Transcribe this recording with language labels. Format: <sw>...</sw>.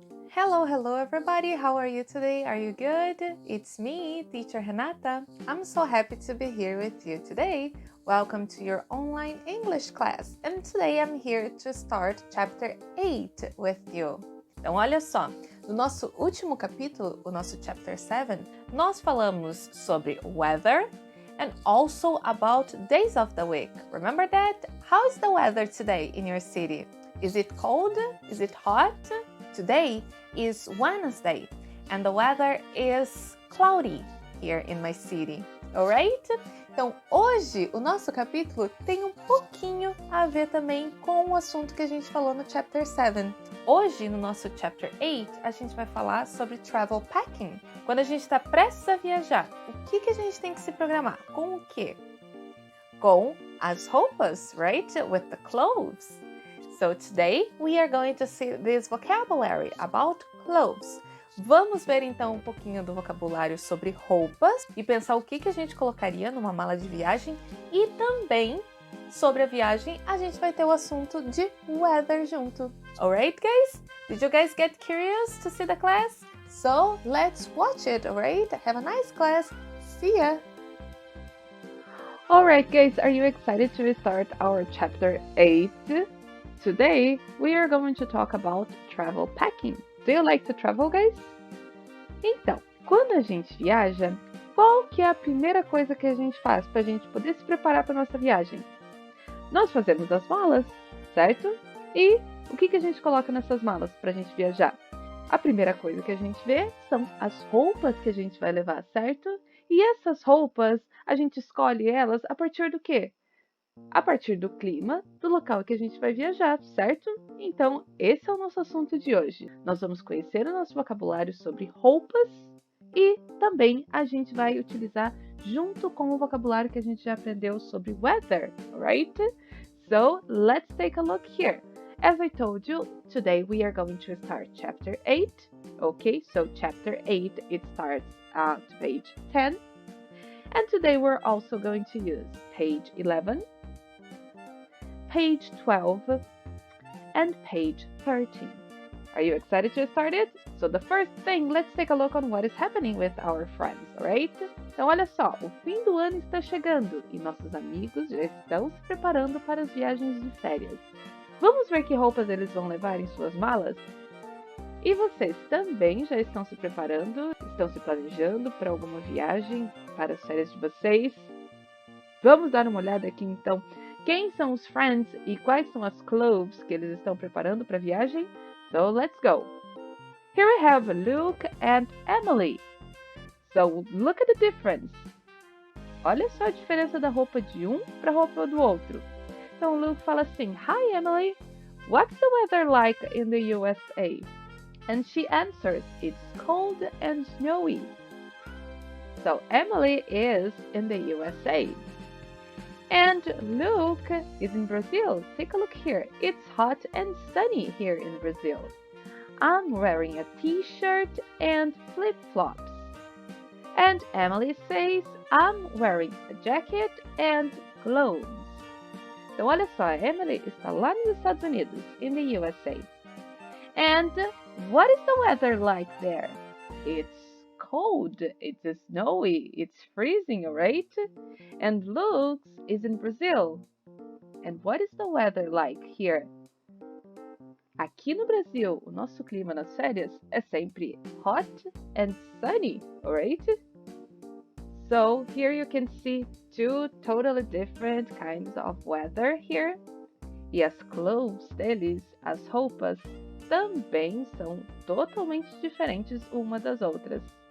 <en>Hello everybody, how are you today? Are you good? It's me, teacher Renata. I'm so happy to be here with you today. Welcome to your online English class. And today I'm here to start chapter 8 with you.</en> <pt>Então olha só, no nosso último capítulo, o nosso chapter 7, nós falamos sobre</pt> <en>weather and also about days of the week. Remember that? How is the weather today in your city? Is it cold? Is it hot? Today is Wednesday and the weather is cloudy here in my city, alright?</en> <pt>Então, hoje o nosso capítulo tem um pouquinho a ver também com o assunto que a gente falou no Chapter 7. Hoje, no nosso Chapter 8, a gente vai falar sobre travel packing. Quando a gente está prestes a viajar, o que a gente tem que se programar? Com o quê? Com as roupas,</pt> <en>right? With the clothes. So today we are going to see this vocabulary about clothes.</en> <pt>Vamos ver então um pouquinho do vocabulário sobre roupas e pensar o que a gente colocaria numa mala de viagem, e também sobre a viagem a gente vai ter o assunto de weather junto.</pt> <en>Alright guys? Did you guys get curious to see the class? So let's watch it, alright? Have a nice class. See ya! Alright guys, are you excited to start our chapter 8? Today, we are going to talk about travel packing. Do you like to travel, guys?</en> <pt>Então, quando a gente viaja, qual que é a primeira coisa que a gente faz para a gente poder se preparar para nossa viagem? Nós fazemos as malas, certo? E o que a gente coloca nessas malas para a gente viajar? A primeira coisa que a gente vê são as roupas que a gente vai levar, certo? E essas roupas, a gente escolhe elas a partir do quê? A partir do clima do local que a gente vai viajar, certo? Então, esse é o nosso assunto de hoje. Nós vamos conhecer o nosso vocabulário sobre roupas e também a gente vai utilizar junto com o vocabulário que a gente já aprendeu sobre weather,</pt> <en>right? So, let's take a look here. As I told you, today we are going to start chapter 8. Okay, so chapter 8, it starts at page 10. And today we're also going to use page 11, page 12, and page 13. Are you excited to start it? So the first thing, let's take a look on what is happening with our friends, alright?</en> <pt>Então olha só, o fim do ano está chegando e nossos amigos já estão se preparando para as viagens de férias. Vamos ver que roupas eles vão levar em suas malas? E vocês também já estão se preparando, estão se planejando para alguma viagem, para as férias de vocês? Vamos dar uma olhada aqui então. Quem são os friends e quais são as clothes que eles estão preparando para a viagem?</pt> <en>So let's go. Here we have Luke and Emily. So look at the difference.</en> <pt>Olha só a diferença da roupa de um para a roupa do outro. Então Luke fala assim:</pt> <en>Hi Emily, what's the weather like in the USA? And she answers, it's cold and snowy. So Emily is in the USA. And Luke is in Brazil. Take a look here. It's hot and sunny here in Brazil. I'm wearing a t-shirt and flip-flops. And Emily says, I'm wearing a jacket and gloves.</en> <pt>Então olha só, a Emily está lá nos Estados Unidos,</pt> <en>in the USA. And what is the weather like there? It's cold, it's snowy, it's freezing, right? And Luke is in Brazil. And what is the weather like here?</en> <pt>Aqui no Brasil, o nosso clima nas férias é sempre</pt> <en>hot and sunny, right? So here you can see two totally different kinds of weather here.</en> <pt>E as clothes deles, as roupas, também são totalmente diferentes uma das outras.</pt>